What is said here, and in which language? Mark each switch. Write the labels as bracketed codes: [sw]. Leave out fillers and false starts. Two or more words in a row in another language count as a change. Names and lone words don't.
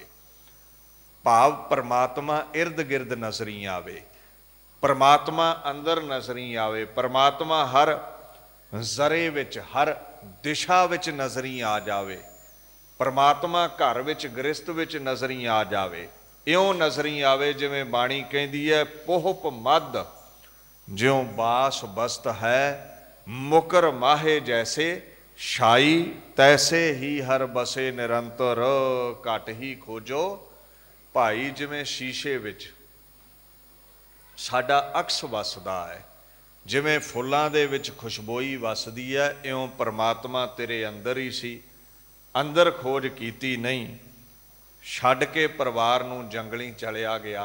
[pa] ਭਾਵ ਪਰਮਾਤਮਾ ਇਰਦ ਗਿਰਦ ਨਜ਼ਰ ਹੀ ਆਵੇ, ਪਰਮਾਤਮਾ ਅੰਦਰ ਨਜ਼ਰ ਹੀ ਆਵੇ, ਪਰਮਾਤਮਾ ਹਰ ਜ਼ੱਰੇ ਵਿਚ ਹਰ ਦਿਸ਼ਾ ਵਿਚ ਨਜ਼ਰ ਹੀ ਆ ਜਾਵੇ, ਪਰਮਾਤਮਾ ਘਰ ਵਿਚ ਗ੍ਰਿਹਸਤ ਵਿਚ ਨਜ਼ਰ ਹੀ ਆ ਜਾਵੇ। ਇਉਂ ਨਜ਼ਰ ਹੀ ਆਵੇ ਜਿਵੇਂ ਬਾਣੀ ਕਹਿਦੀ ਹੈ, ਪੋਹਪ ਮਦ ਜਿਉਂ ਬਾਸ ਬਸਤ ਹੈ, ਮੁਕਰ ਮਾਹੇ ਜੈਸੇ ਸ਼ਾਈ, ਤੈਸੇ ਹੀ ਹਰ ਬਸੇ ਨਿਰੰਤਰ, ਘਟ ਹੀ ਖੋਜੋ ਭਾਈ। ਜਿਵੇਂ ਸ਼ੀਸ਼ੇ ਵਿਚ ਸਾਡਾ ਅਕਸ ਵਸਦਾ ਹੈ, ਜਿਵੇਂ ਫੁੱਲਾਂ ਦੇ ਵਿਚ ਖ਼ੁਸ਼ਬੋਈ ਵਸਦੀ ਹੈ, ਇਉਂ ਪਰਮਾਤਮਾ ਤੇਰੇ ਅੰਦਰ ਹੀ ਸੀ, ਅੰਦਰ ਖੋਜ ਕੀਤੀ ਨਹੀਂ, ਛੱਡ ਕੇ ਪਰਿਵਾਰ ਨੂੰ ਜੰਗਲੀ ਚਲਿਆ ਗਿਆ।